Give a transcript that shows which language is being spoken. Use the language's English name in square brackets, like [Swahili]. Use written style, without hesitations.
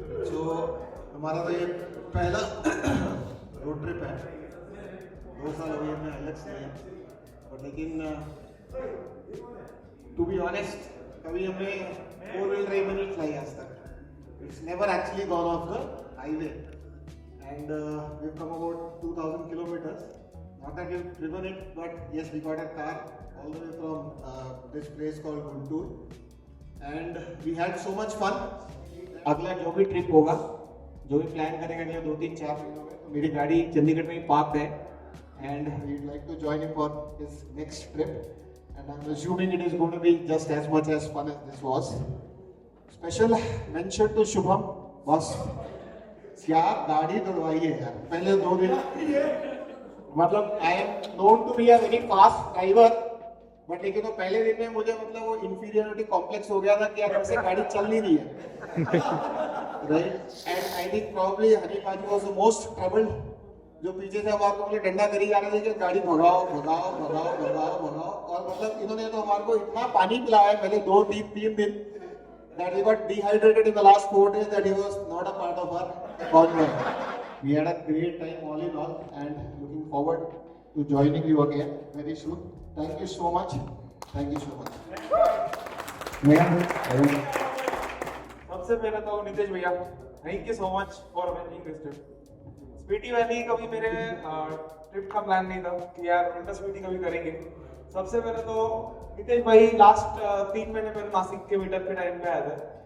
[Hindi] तो हमारा तो ये पहला रोड ट्रिप है, 2 साल हो गए हमने हाइलक्स किए, और लेकिन [English] to be honest [Hindi] कभी हमने 4 व्हील ड्राइव में नहीं चलाई आज तक। [English] It's never actually gone off the highway, and we have come about 2000 kilometers. Not that we've driven it, but yes, we got a car all the way from this place called Guntur, and we had so much fun. [Hindi] अगला जो भी trip होगा, जो भी plan करेंगे अगले 2-3-4 महीनों में, तो मेरी गाड़ी चंडीगढ़ में ही पार्क है, [English] and we'd like to join him for his next trip, and I'm assuming it is going to be just as much as fun as this was. Special mention to Shubham, [Hindi] बस क्या गाड़ी दौड़वाई है यार पहले 2 दिन। मतलब [English] I am known to be a very fast driver, [Hindi] but लेकिन तो पहले दिन में मुझे मतलब वो इंफीरियरिटी कॉम्प्लेक्स हो गया था कि यार हमसे गाड़ी चल नहीं रही है, right. [English] and I think probably Honey paaji was the most troubled, [Hindi] जो पीछे से हमारे को डंडा करी जा रहे थे कि गाड़ी भगाओ भगाओ [English] भगाओ भगाओ भगाओ। [Hindi] और मतलब इन्होंने तो हमारे को इतना पानी पिलाया है पहले 2-3 दिन [English] that he got dehydrated in the last 4 days that he was not a part of our convoy. We had a great time all in all and looking forward to joining you again very soon. Thank you so much. Thank you so much. [Hindi] सबसे पहले तो नितेश भैया [English] Thank you so much for arranging this trip. [Hindi] Spiti valley कभी मेरे trip का plan नहीं था कि यार विंटर स्पीति कभी करेंगे। सबसे पहले तो नितेश भाई लास्ट 3 महीने पहले नासिक के मीटअप के टाइम पे आया था।